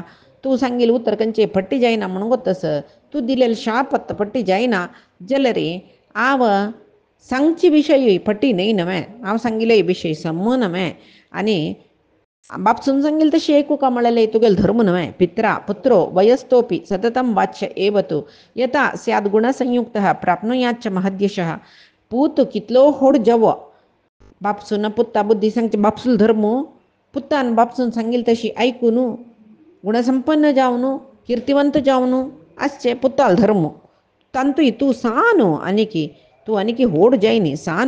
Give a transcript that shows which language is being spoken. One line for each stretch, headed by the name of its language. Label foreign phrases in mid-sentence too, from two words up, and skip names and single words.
Konkani: तूं सांगिल्लें उत्तर खंयचें पट्टी जायना म्हणून गोतस. तूं दिलेलें शाप पट्टी जायना जाल्यार हांव सांगची विशय पट्टी न्हय न्हय. हांव सांगिल्ले विशय सम न्हय आनी बापसून सांगिल्लें तशें आयकुका म्हळ्यार तुगेलो धर्म न्हय.
Sanskrit: पित्रा पुत्रो वयस्तोपि सततं वाच्य एव तु यथा स्याद् गुणसंयुक्तः प्राप्नुयाच्च महद्यशः.
Konkani: पूत कितलो व्हड जावो बापसून पुत्ता बुद्धी सांगचे बापसूल धर्म पुत्तान बापसून सांगिल्लें तशी आयकून गुणसंपन्न जावन कीर्तिवंत जावन आसचें पुत्ताल धर्म तांतूय तूं सांग आनीकी तूं आनीकी व्हड जायनी सांग.